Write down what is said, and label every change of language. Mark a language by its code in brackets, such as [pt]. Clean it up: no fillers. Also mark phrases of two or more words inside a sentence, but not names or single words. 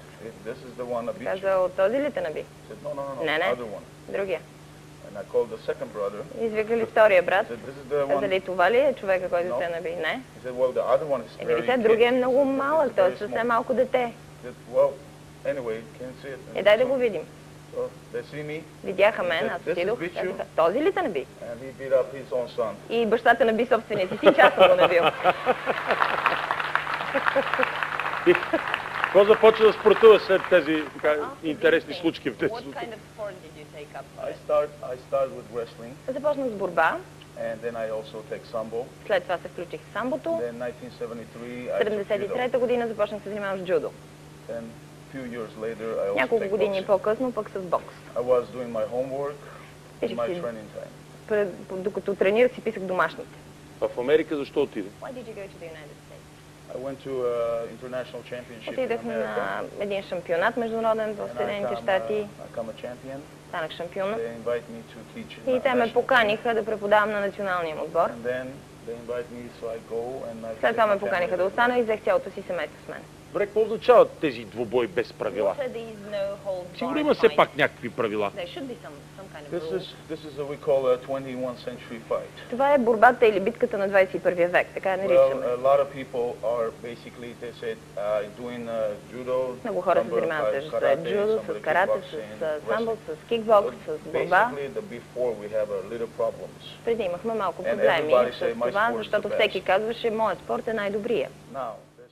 [en] This is the one that beat you. [bg] Каза, от този ли те наби? [en] I said, no, [bg] Не, не. [en] other one. [bg] Другия. [en] And I called the second brother. [bg] Извикали втория [en] I [bg] брат. [en] said, this is the [bg] Каза [en] one. [bg] ли, това ли е човека, който [en] No. [bg] те наби? Не. [en] He said, well, the other one is [bg] Еми ли [en] very [bg] се, [en] kid. [bg] другия е много малък, той е [en] Very small. [bg] съвсем малко дете. [en] I said, well, anyway, can you see it? [bg] Е, дай да го видим. [en] So they see me, [bg] Видяха мен, аз [en] This is [bg] отидох. [en] Bichu. [bg] Казаха, този ли те наби? [en] and he beat up his own son. [bg] И бащата наби собствения си син, че аз съм го набил. Какво започва да спортуваш след тези така, интересни случки в детството? [en] What kind of sport did you take up? I start with wrestling, [bg] Започнах с борба, [en] and then I also take sambo. [bg] след това се включих в самбото. [en] Then 1973, I took judo. [bg] 1973 година започнах да се занимавам с джудо. [en] Then few years later, I also [bg] Няколко [en] take [bg] години [en] boxing. [bg] по-късно пък с бокс. [en] I was doing my homework in [bg] Пишех [en] my [bg] си, [en] training time. [bg] докато тренирах си писах домашните. В Америка защо отиде? [en] Why did you go to the United States? I went to international championship in [bg] Отидах [en] America. [bg] на един шампионат международен в [en] And [bg] Съединените [en] I [bg] щати. [en] become a champion. [bg] Станах шампион. [en] They invite me to teach. [bg] И те ме [en] national [bg] поканиха да преподавам на националния му отбор. [en] team. And then they invite me, so I go and I [bg] След [en] take [bg] това [en] my [bg] ме поканиха да [en] family. [bg] остана и взех цялото си семейство с мен. Добре, какво означават тези двубои без правила? Сигурно има все пак някакви правила. [en] This is what we call a 21st century fight. [bg] Това е борбата или битката на 21 век, така я [en] Well, [bg] наричаме. [en] a lot of people are basically, they said, doing judo. [bg] Много хора се [en] some [bg] занимават [en] like [bg] с [en] karate, [bg] джудо, [en] some [bg] с [en] like [bg] карате, [en] kickboxing, [bg] с самбо, [en] wrestling. [bg] с кикбокс, [en] But [bg] с борба. [en] basically, before we have a little problems. [bg] Преди имахме малко [en] And [bg] проблеми [en] everybody [bg] с [en] say, "My [bg] това, [en] sport is [bg] защото [en] the [bg] всеки [en] best." [bg] казваше, моят спорт е най-добрия. [en] Now,